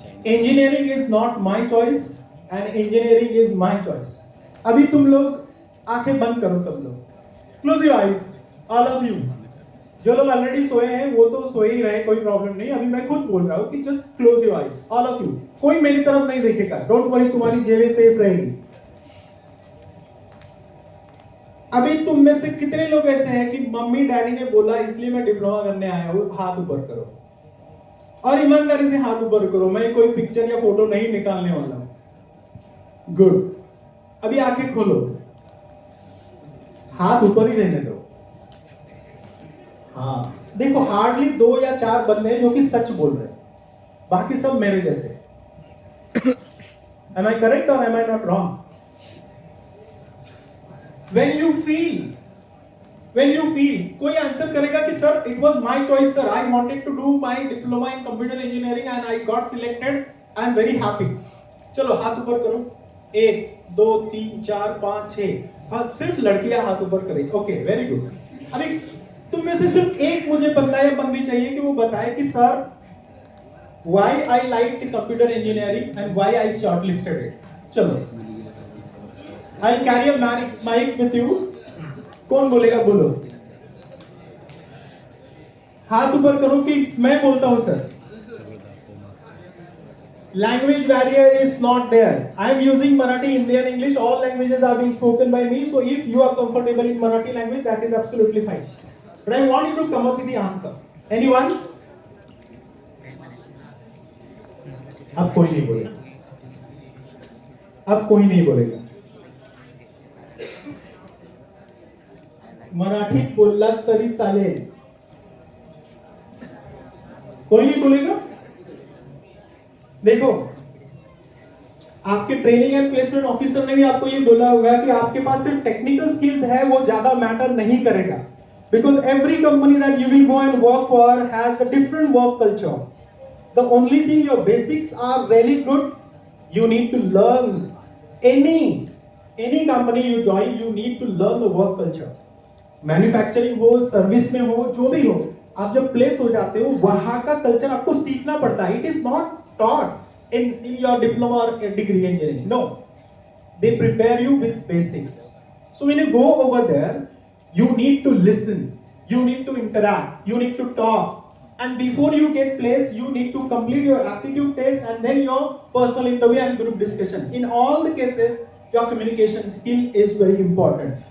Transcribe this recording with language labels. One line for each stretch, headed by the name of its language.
English: Engineering is not my choice and engineering is my choice.
Hindi: अभी तुम लोग आंखें बंद करो सब लोग.
English: Close your eyes, all of you.
Hindi: जो लोग ऑलरेडी सोए हैं वो तो सोए ही रहे, कोई प्रॉब्लम नहीं. अभी मैं खुद बोल रहा हूँ कि
English: Just close your eyes, all of you.
Hindi: कोई मेरी तरफ नहीं देखेगा.
English: don't worry,
Hindi: तुम्हारी जेबें सेफ रहेगी. अभी तुम में से कितने लोग ऐसे हैं कि मम्मी डैडी ने बोला इसलिए मैं डिप्लोमा करने आया हूँ? हाथ ऊपर करो और ईमानदारी से हाथ ऊपर करो. मैं कोई पिक्चर या फोटो नहीं निकालने वाला हूँ. गुड. अभी आंखें खोलो, हाथ ऊपर ही रहने दो. हाँ, देखो हार्डली 2 या 4 बंदे हैं जो कि सच बोल रहे हैं, बाकी सब मेरे जैसे।
English: Am I correct or am I not wrong? When you feel,
Hindi: कोई आंसर करेगा कि sir
English: it was my choice sir, I wanted to do my diploma in computer engineering and I got selected, I am very happy।
Hindi: चलो हाथ ऊपर करो, 1 2 3 4 5 6, हाँ सिर्फ लड़कियां हाथ ऊपर करें,
English: Okay very good.
Hindi: अभी तुम में से सिर्फ एक मुझे बंदा या बंदी चाहिए कि वो बताए कि sir
English: why I liked computer engineering and why I shortlisted it।
Hindi: चलो
English: I'll carry a mic with you।
Hindi: कौन बोलेगा, बोलो, हाथ ऊपर करो कि मैं बोलता हूं sir.
English: Language barrier is not there, I am using Marathi, Hindi and English, all languages are being spoken by me, so if you are comfortable in Marathi language that is absolutely fine, but I want you to come up with the answer। Anyone?
Hindi: अब कोई नहीं बोलेगा, अब कोई नहीं बोलेगा।
Marathi: मराठीत बोललात तरी चालेल,
Hindi: कोई नहीं बोलेगा। देखो आपके ट्रेनिंग एंड प्लेसमेंट ऑफिसर ने भी आपको ये बोला होगा कि आपके पास सिर्फ टेक्निकल स्किल्स है वो ज्यादा मैटर नहीं करेगा,
English: Because every company that you will go and work for has a different work culture. The only thing your basics are really good, you need to learn any company you join, you need to learn the work culture।
Hindi: Manufacturing हो, service में हो, जो भी हो, आप जब place हो जाते हो वहां का कल्चर आपको सीखना पड़ता है।
English: It is not taught in your diploma or degree engineering, no, they prepare you with basics। So when you go over there, you need to listen, you need to interact, you need to talk, and before you get placed you need to complete your aptitude test and then your personal interview and group discussion। In all the cases your communication skill is very important।